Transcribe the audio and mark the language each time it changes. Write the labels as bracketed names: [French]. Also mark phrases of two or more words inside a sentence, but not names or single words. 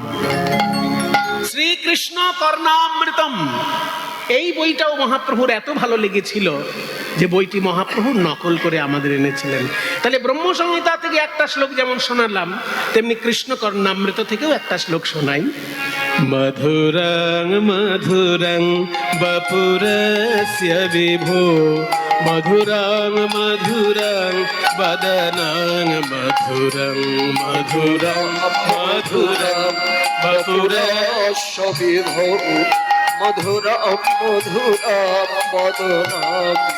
[Bangla] শ্রীকৃষ্ণ কর্ণামৃতম এই বইটাও মহাপ্রভুর এত ভালো লেগেছিল যে বইটি মহাপ্রভু নকল করে আমাদের এনেছিলেন। তাহলে ব্রহ্ম সংহিতা থেকে একটা শ্লোক যেমন শোনালাম, তেমনি কৃষ্ণ কর্ণামৃত থেকেও একটা শ্লোক শোনাই। [Sanskrit] মধুরং মধুরং বপুরস্য বিভো, মধুরং মধুরং বদনং মধুরং মধুরং মধুরং বপুরস্য বিভো, মধুরং মধুরং বদনং